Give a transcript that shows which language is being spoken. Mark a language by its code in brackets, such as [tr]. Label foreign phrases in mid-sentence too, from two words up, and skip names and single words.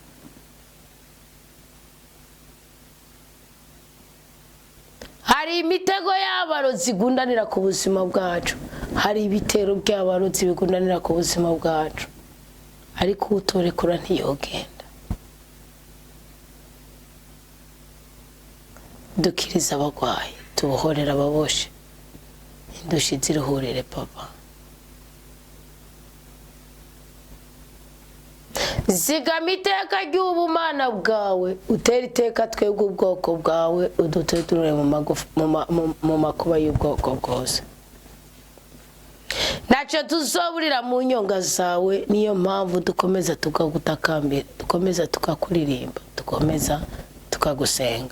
[rn] Hari imitego y'abarozi gundanira ku buzima bwacu, hari ibitero by'abarozi bigundanira ku buzima bwacu, ariko utorekura ntiyogenda. Dukiriza abagwayi, tubohorera ababoshe, indushi ziruhurire papa. Zigama iteka ry'ubumana bwawe, utera iteka twebwe ubwoko bwawe, uduteturure mu makuba y'ubwoko bwose. Ntacyo tuzoburira mu nyonga zawe, niyo mpamvu dukomeza tukagutakambira, dukomeza tukakuririmba, dukomeza tukagusenga.